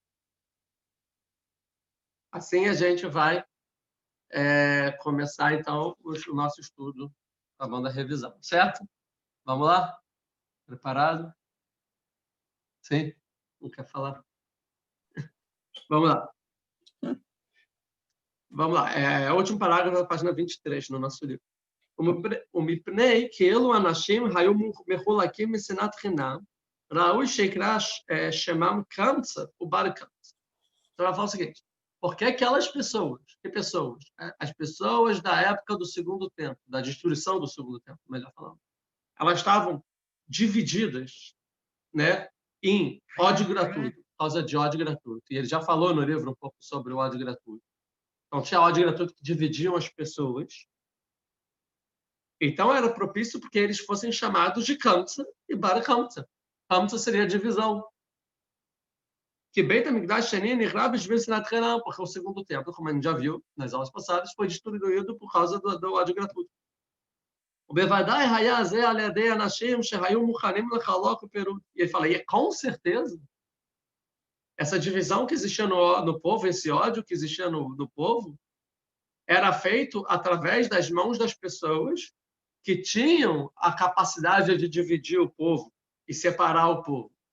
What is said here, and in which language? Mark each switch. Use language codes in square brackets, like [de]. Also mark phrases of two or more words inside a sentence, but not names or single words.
[pt] Assim a gente vai começar, então, o nosso estudo, acabando a revisão, certo? Vamos lá? Preparado? Sim? Não quer falar? Vamos lá. Vamos lá. O último parágrafo da página 23 no nosso livro. [he] ומפני כאילו אנשים היו מחולקים משנאת חינם, ראוי שיקרא שמם קמצא ובר קמצא. [pt] Então ela fala o seguinte, porque aquelas pessoas, que pessoas? As pessoas da época do segundo templo, da destruição do segundo templo, melhor falando, elas estavam divididas, né, em ódio gratuito, por causa de ódio gratuito. E ele já falou no livro um pouco sobre o ódio gratuito. Então tinha ódio gratuito que dividiam as pessoas. Então, era propício porque eles fossem chamados de Kamsa e Bar Kamsa. Kamsa seria a divisão. Que [he] בית המקדש שני נחרב בשביל [pt] porque o segundo templo, como a gente já viu nas aulas passadas, foi destruído por causa do ódio gratuito. [he] ובוודאי היה זה על ידי אנשים שהיו מוכנים לחלוק ופירוד. [pt] E ele fala, e com certeza, essa divisão que existia no povo, esse ódio que existia no povo, era feito através das mãos das pessoas que tinham a capacidade de dividir o povo e separar o povo.